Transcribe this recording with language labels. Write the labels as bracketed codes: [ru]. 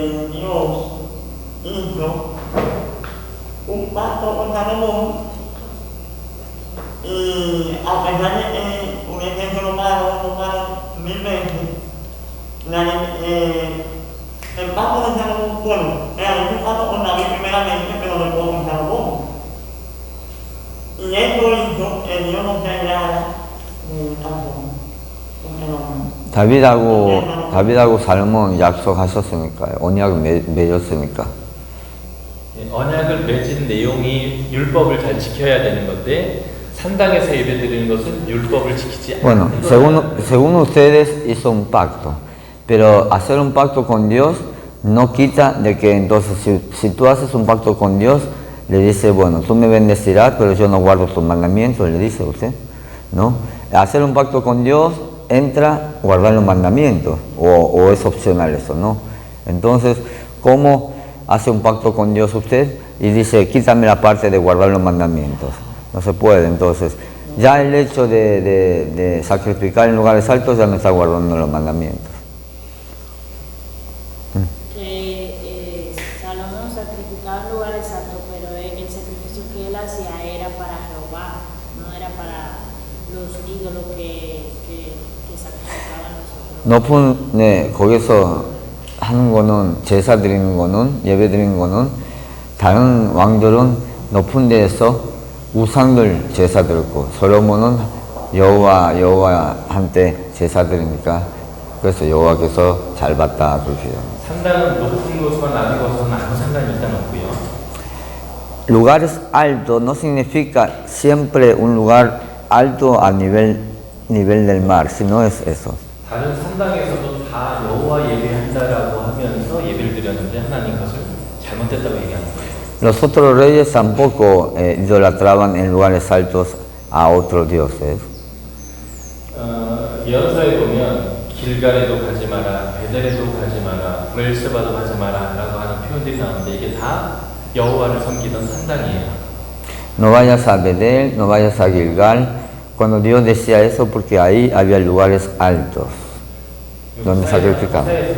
[es] Dios hizo un pacto con Salomón y a pesar de que hubiese hecho lo malo 1000 veces, el pacto de Salomón, bueno, era un pacto con David primeramente, pero después con Salomón. Y eso hizo que Dios no se hallara en el caso con Salomón. [ko] 다윗하고 살몬 약속하셨으니까요. 언약을 맺었으니까. 언약을 맺은 내용이 율법을 잘 지켜야 되는 건데 산당에서 예배드리는 것은 율법을 지키지 [es] Bueno, [ko] 않는 [es] según ustedes hizo un pacto, pero hacer un pacto con Dios no quita de que entonces si tú haces un pacto con Dios, le dice, bueno, tú me bendecirás, pero yo no guardo tus mandamientos, le dice a usted, ¿no? Hacer un pacto con Dios entra guardar los mandamientos, o es opcional eso, ¿no? Entonces, ¿cómo hace un pacto con Dios usted y dice, quítame la parte de guardar los mandamientos? No se puede, entonces, ya el hecho de sacrificar en lugares altos ya no está guardando los mandamientos. Que Salomón sacrificaba en lugares altos, pero el sacrificio que él hacía era para Jehová, no era para los ídolos que sacrificaban nosotros. [ko] 높은 거기서 하는 거는 제사 드리는 거는 예배 드리는 거는 다른 왕들은 높은 데에서 우상들 제사 드렸고 솔로몬은 여호와한테 제사 드리니까 그래서 여호와께서 잘 봤다 그렇게 해요. 산당은 높은 곳과 낮은 곳은 아무 상관이 일단 없고요. [es] Lugares altos no significa siempre un lugar alto a nivel del mar, sino es eso. [ko] 다른 산당에서도 다 여호와 예배한다라고 하면서 예배를 드렸는데 하나님 그것을 잘못됐다고 얘기하는 거예요. [es] Los otros reyes tampoco idolatraban en lugares altos a otros dioses. [ko] 예언서에 보면 길갈에도 가지 마라, 베델에도 가지 마라, 브엘세바도 가지 마라라고 하는 표현들이 나오는데 이게 다 여호와를 섬기던 산당이에요. [es] No vayas a Bedel, no vayas a Gilgal. Cuando Dios decía eso, porque ahí había lugares altos donde sacrificaban.